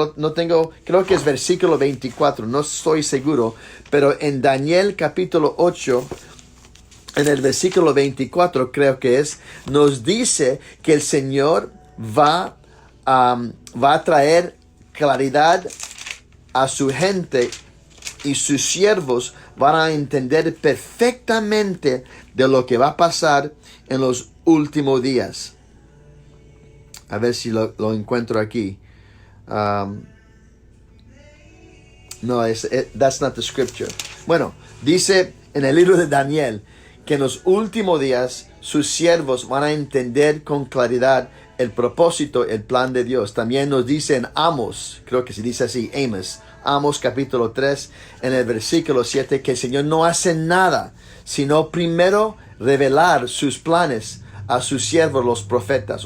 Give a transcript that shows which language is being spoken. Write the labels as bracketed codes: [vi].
[es] No tengo, creo que es versículo 24, no estoy seguro, pero en Daniel capítulo 8, en el versículo 24 creo que es, nos dice que el Señor va a traer claridad a su gente y sus siervos van a entender perfectamente de lo que va a pasar en los últimos días. A ver si lo encuentro aquí. [en] No, that's not the scripture. [es] Bueno, dice en el libro de Daniel que en los últimos días sus siervos van a entender con claridad el propósito, el plan de Dios. También nos dice en Amos, creo que se dice así, Amos capítulo 3, en el versículo 7, que el Señor no hace nada, sino primero revelar sus planes a sus siervos los profetas.